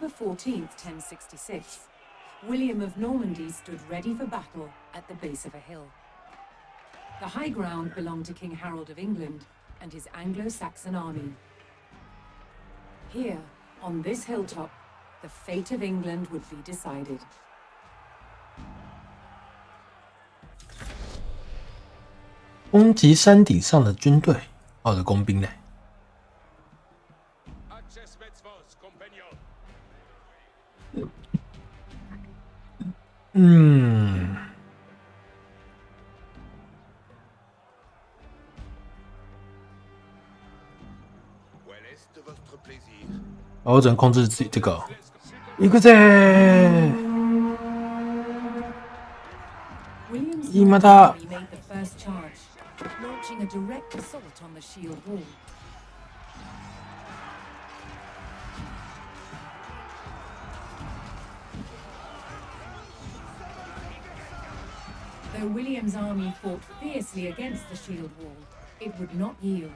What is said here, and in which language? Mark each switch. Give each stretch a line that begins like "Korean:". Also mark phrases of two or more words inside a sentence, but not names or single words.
English: October 14th, 1066, William of Normandy stood ready for battle at the base of a hill. The high ground belonged to King Harold of England and his Anglo-Saxon army. Here, on this hilltop, the fate of England would be decided.
Chinese: 攻击山顶上的军队，我的工兵呢？
French: Access Metzvos, compagnon. 嗯， Quel est votre plaisir?
Chinese: 我只能控制自己这个。一个在。
English: William's
Japanese: 今だ。
English: army made the first charge, launching a direct assault on the shield wall. Though William's army fought fiercely against the shield wall, it would not yield.